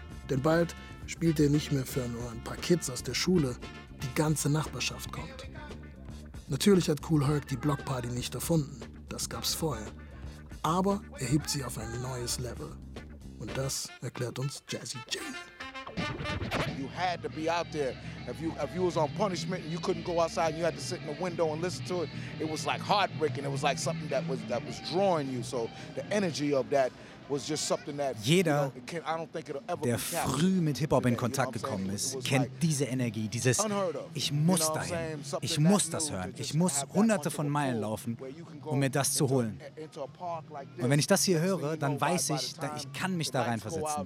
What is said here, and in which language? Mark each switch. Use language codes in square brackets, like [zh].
[de] Denn bald spielt er nicht mehr für nur ein paar Kids aus der Schule, die ganze Nachbarschaft kommt. Natürlich hat Kool Herc die Blockparty nicht erfunden, das gab's vorher. Aber er hebt sie auf ein neues Level. Und das erklärt uns Jazzy J. [en] You had to be out there. If you was on punishment and you couldn't go outside and you had to sit in the window and listen to it, it was like heartbreaking. It was like something that was drawing you. So the energy of that was just something that [de] jeder, [en] you know, I don't think it'll ever [de] der früh mit Hip-Hop in Kontakt gekommen ist, kennt diese Energie, dieses ich muss dahin, ich muss das hören, ich muss hunderte von Meilen laufen, um mir das zu holen. Und wenn ich das hier höre, dann weiß ich, ich kann mich da reinversetzen.